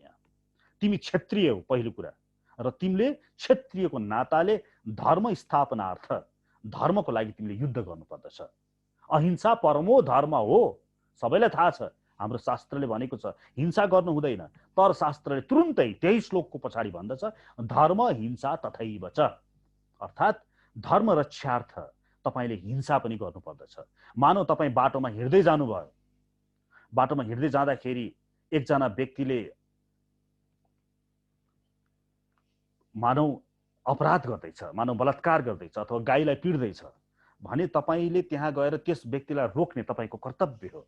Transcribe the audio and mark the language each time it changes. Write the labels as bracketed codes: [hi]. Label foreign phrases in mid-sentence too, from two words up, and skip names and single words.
[ne] यहाँ तिमी क्षत्रिय हो पहिलो कुरा, र तिमीले क्षत्रियको नाताले धर्म स्थापनार्थ, धर्मको लागि तिमीले युद्ध गर्नुपर्दछ। [sa] अहिंसा परमो धर्म [ne] हो, सबैलाई थाहा छ। हाम्रो शास्त्रले भनेको छ हिंसा गर्नु हुँदैन, तर शास्त्रले तुरुन्तै त्यही श्लोकको पछाडि भन्दछ [sa] धर्म हिंसा तथैव च, [ne] अर्थात् धर्म रक्षार्थ तपाईले हिंसा पनि गर्नुपर्दछ। मानौ तपाईँ बाटोमा हिँड्दै जानुभयो, बाटोमा हिँड्दै जाँदाखेरि एकजना व्यक्तिले मानौ अपराध गर्दैछ, मानौ बलात्कार गर्दैछ अथवा गाईलाई पिट्दैछ भने तपाईले त्यहाँ गएर त्यस व्यक्तिलाई रोक्ने तपाईको कर्तव्य हो।